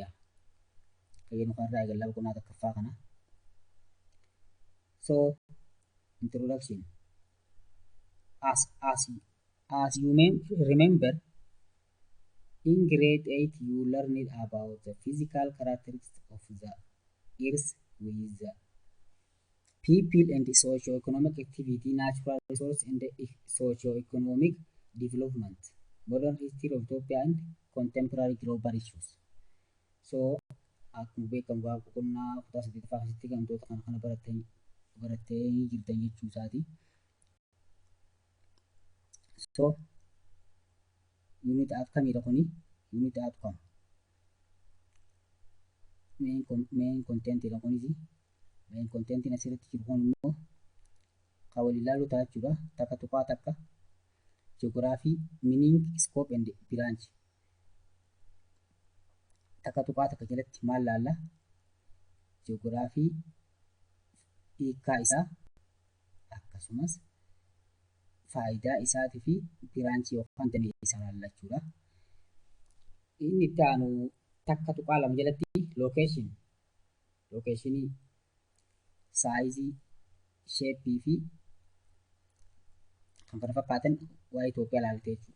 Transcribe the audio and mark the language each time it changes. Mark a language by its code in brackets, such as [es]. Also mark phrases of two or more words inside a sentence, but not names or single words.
[en] Kayaan kan raya galap ko nata kafakana. So, introduction. As you may remember, in grade 8 you learned about the physical characteristics of the earth with the people and the socio-economic activity, natural resource and the socio-economic development, modern history of Ethiopia and contemporary global issues. So, [om] akkuma beekamu gaafa boqonnaa kutaa 8ffaa keessatti gantoota kana barattanii jirtan jechuu isaati. So, unit akkamidha kuni? [en] Unit outcome. Main contentidha kunisi. Main contentin [om] asirratti jiru kun immoo kan wal ilaaluu ta'a jechuudha. Takka tuqaa takka [en] geography, meaning, scope and branch. [om] Takka tuqaa takka jalatti maal laalla? Geography hiikkaa isaa akkasumas faayidaa isaatii fi branch yookaan damee isaa laalla jechuudha. Inni itti aanu takka tuqaa lama jalatti locationii saayizii, sheeppii fi kan kana fakkaatan waa'ee Itoophiyaa ilaaltee jechuudha.